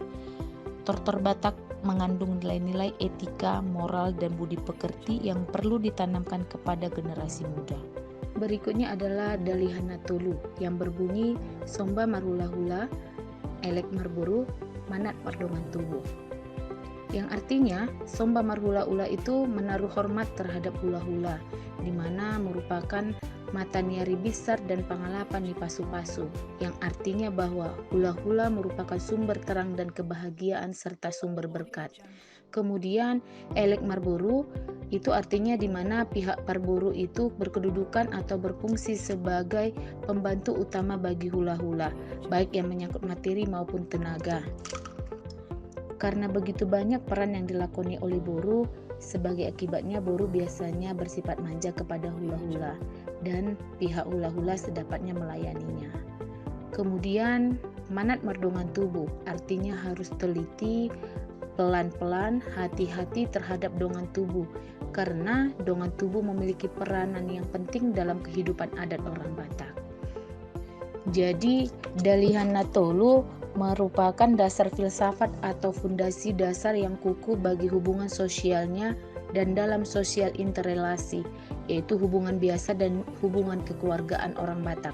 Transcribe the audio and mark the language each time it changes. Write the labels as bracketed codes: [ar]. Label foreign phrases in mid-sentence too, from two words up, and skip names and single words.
[id] Tortor Batak mengandung nilai-nilai etika, moral, dan budi pekerti yang perlu ditanamkan kepada generasi muda. Berikutnya adalah Dalihana Tulu yang berbunyi [bbc] Somba Marhula-hula, Elek Marburu, Manat Mardongan Tubuh. [id] Yang artinya [bbc] Somba Marhula-hula [id] itu menaruh hormat terhadap hula-hula, di mana merupakan mata niari besar dan [bbc] pangalapan di pasu-pasu, [id] yang artinya bahwa hula-hula merupakan sumber terang dan kebahagiaan serta sumber berkat. Kemudian [bbc] Elek Marburu [id] itu artinya di mana pihak parburu itu berkedudukan atau berfungsi sebagai pembantu utama bagi hula-hula, baik yang menyangkut materi maupun tenaga. Karena begitu banyak peran yang dilakoni oleh boru, sebagai akibatnya boru biasanya bersifat manja kepada hula-hula dan pihak hula-hula sedapatnya melayaninya. Kemudian [bbc] Manat Mardongan Tubuh [id] artinya harus teliti, pelan-pelan, hati-hati terhadap [bbc] dongan tubuh, [id] karena [bbc] dongan tubuh [id] memiliki peranan yang penting dalam kehidupan adat orang Batak. Jadi Dalihana Tolu merupakan dasar filsafat atau fondasi dasar yang kukuh bagi hubungan sosialnya dan dalam sosial interrelasi, yaitu hubungan biasa dan hubungan kekeluargaan orang Batak.